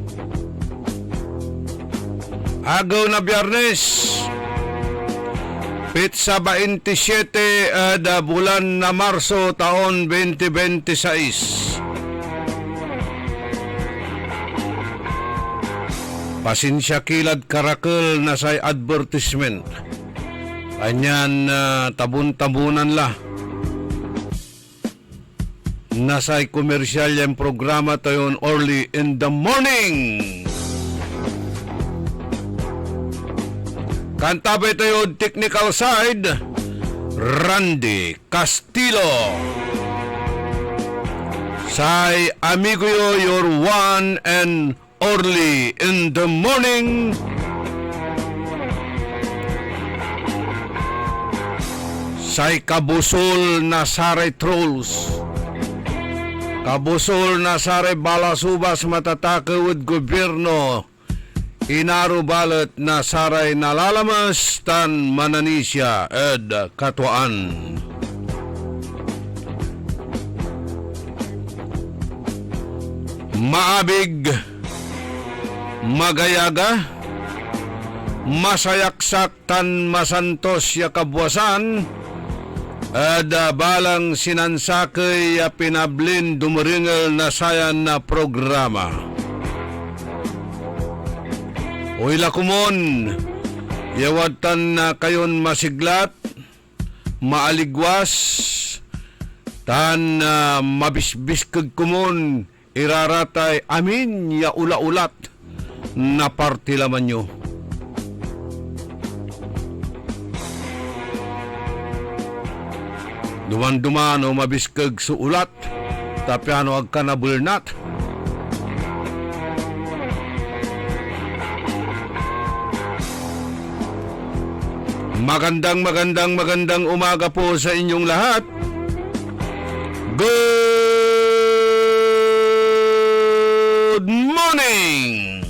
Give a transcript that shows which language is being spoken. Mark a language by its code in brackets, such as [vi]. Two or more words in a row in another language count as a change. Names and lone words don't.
[pag] Agaw na Biyernes, Pitsa 27 bulan na Marso taon 2026. Pasensya kilad karakol na say advertisement. Anyan tabun-tabunan la. Nasa'y komersyal yung programa tayon Orly in the morning. Kantabay tayo technical side, Randy Castillo. Say amigo yo, [en] your one and [pag] Orly in the morning. Say kabusol na saray trolls. Kabusol na saray balasubas matatakawid gobyerno. Inaro balot na saray nalalamas tan mananisya ed katuan. Maabig, magayaga, masayaksak tan masantos ya kabwasan. Balang sinansakay pinablin dumaringal na sayan na programa. Uy lakumon, yawatan na kayon masiglat, maaligwas, tan mabisbiskag kumon, iraratay amin ya ula-ulat na partilaman nyo. Duman-duman o mabiskag suulat, tapyano agka na bulnat. [tl] Magandang umaga po sa inyong lahat. [en] Good morning!